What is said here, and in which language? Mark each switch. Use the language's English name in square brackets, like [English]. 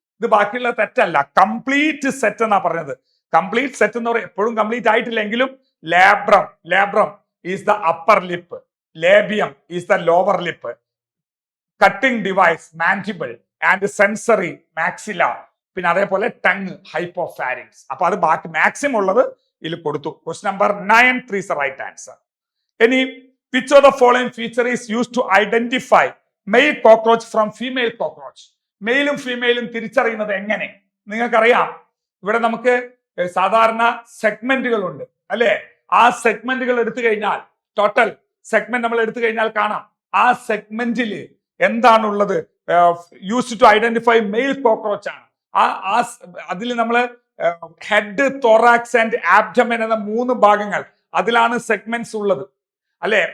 [Malayalam] ഇത് ബാക്കിയുള്ള തെറ്റല്ല, കംപ്ലീറ്റ് സെറ്റ് എന്നാ പറഞ്ഞത്. കംപ്ലീറ്റ് സെറ്റ് എന്ന് പറയുന്നത് എപ്പോഴും complete ആയിട്ടില്ലെങ്കിലും [English] labrum is the upper lip, labium is the lower lip, cutting device mandible and sensory maxilla, [Malayalam] പിന്നെ അതേപോലെ ടങ് ഹൈപ്പോഫാരിങ്സ്. അപ്പൊ അത് ബാക്കി മാക്സിമം ഉള്ളത് ഇതിൽ കൊടുത്തു. [English] Question number 9 3 is the right answer. ഇനി which of the following feature is used to identify male cockroach from female cockroach? [Malayalam] മെയിലും ഫീമെയിലും തിരിച്ചറിയുന്നത് എങ്ങനെ? നിങ്ങൾക്കറിയാം, ഇവിടെ നമുക്ക് സാധാരണ സെഗ്മെന്റുകൾ ഉണ്ട് അല്ലെ? ആ സെഗ്മെന്റുകൾ എടുത്തു കഴിഞ്ഞാൽ, ടോട്ടൽ സെഗ്മെന്റ് നമ്മൾ എടുത്തു കഴിഞ്ഞാൽ കാണാം, ആ സെഗ്മെന്റിൽ എന്താണുള്ളത്? [English] used to identify male cockroach [Malayalam] ആണ്. അതിൽ നമ്മൾ ഹെഡ്, തോറാക്സ് ആൻഡ് ആബ്ഡമൻ എന്ന 3 ഭാഗങ്ങൾ, അതിലാണ് സെഗ്മെന്റ്സ് ഉള്ളത് അല്ലെ?